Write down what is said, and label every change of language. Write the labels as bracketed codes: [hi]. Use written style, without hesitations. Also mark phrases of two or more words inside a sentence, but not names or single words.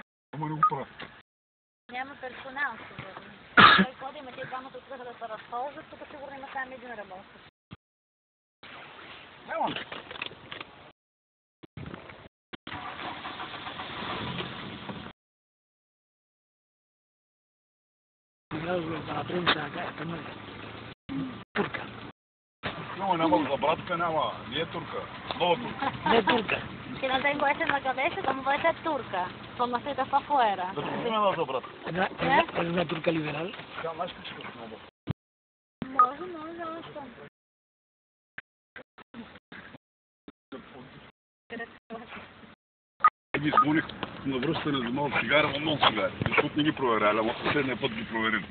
[bg] Ама не го правя. Няма персонал, сигурно. Той ходи, ама тия двамата отвъха да се разхождат, тук сигурно има само един работещ. Няма. [es] La prensa acá, turca. [bg] Няма за братка, няма. Не е турка. Нова турка. [es] No es turca. Que no tengo eso en la cabeza, ¿cómo puede ser turca? Con los tetas para afuera. [bg] Да ти има за братка. [es] Es una turca liberal. [bg] Тя знаеш ли, че е много? Може, още. Ги изгоних на връщане за малко цигари, но много цигари. Защото не ги проверяли, ама последния път ги проверили.